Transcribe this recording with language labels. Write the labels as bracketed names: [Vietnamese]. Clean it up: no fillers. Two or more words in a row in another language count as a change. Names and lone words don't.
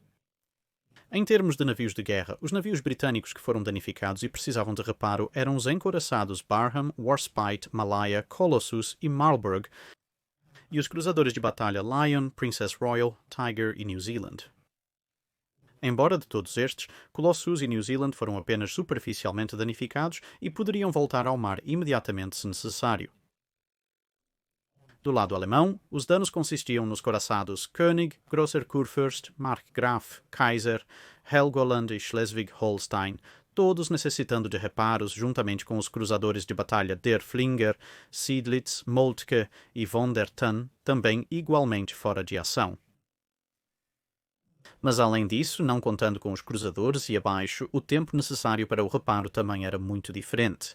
[Portuguese] Em termos de navios de guerra, os navios britânicos que foram danificados e precisavam de reparo eram os encouraçados Barham, Warspite, Malaya, Colossus e Marlborough, e os cruzadores de batalha Lion, Princess Royal, Tiger e New Zealand. Embora de todos estes, Colossus e New Zealand foram apenas superficialmente danificados e poderiam voltar ao mar imediatamente se necessário. Do lado alemão, os danos consistiam nos coraçados König, Grosser Kurfürst, Markgraf, Kaiser, Helgoland e Schleswig-Holstein, todos necessitando de reparos juntamente com os cruzadores de batalha Der Flinger, Seydlitz, Moltke e von der Thun, também igualmente fora de ação. Mas além disso, não contando com os cruzadores e abaixo, o tempo necessário para o reparo também era muito diferente.